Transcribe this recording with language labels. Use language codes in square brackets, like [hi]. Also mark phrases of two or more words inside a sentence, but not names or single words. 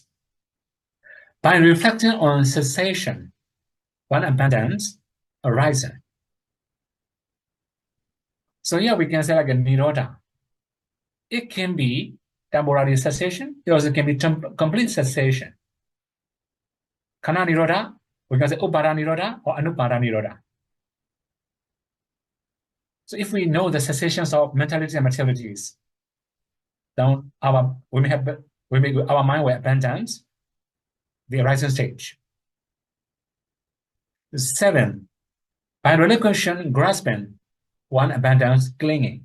[en] By reflecting on cessation, one abandons arising. So here we can say like a nirodha. It can be temporary cessation. It also can be complete cessation. [pi] Kana nirodha, we can say upara nirodha or anupara nirodha. [en] So if we know the cessations of mentalities and materialities, then our mind will abandon the arising stage. 7. By relinquishing grasping, one abandons clinging.